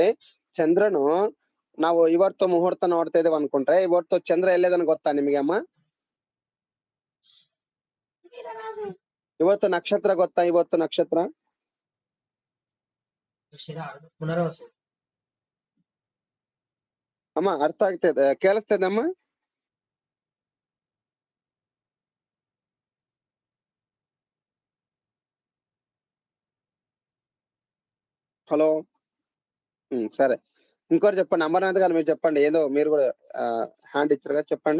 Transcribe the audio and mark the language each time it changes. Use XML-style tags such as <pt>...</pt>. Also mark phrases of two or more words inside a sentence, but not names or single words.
<kn>ಚಂದ್ರನು ನಾವು ಇವತ್ತು ಮುಹೂರ್ತ ನೋಡ್ತಾ ಇದೀವಿ ಅನ್ಕೊಂಡ್ರೆ, ಇವತ್ತು ಚಂದ್ರ ಎಲ್ಲದನ್ ಗೊತ್ತಾ ನಿಮಗೆ ಅಮ್ಮ? ಇವತ್ತು ನಕ್ಷತ್ರ ಗೊತ್ತಾ? ಇವತ್ತು ನಕ್ಷತ್ರ ಅಮ್ಮ ಅರ್ಥ ಆಗ್ತದೆ? ಕೇಳಿಸ್ತದೆ ಅಮ್ಮ?</kn> <te>హలో. సరే, ఇంకోటి చెప్పండి. అమర్నాథ్ గారు మీరు చెప్పండి. ఏదో మీరు కూడా హ్యాండ్ ఇచ్చారు కదా, చెప్పండి.</te>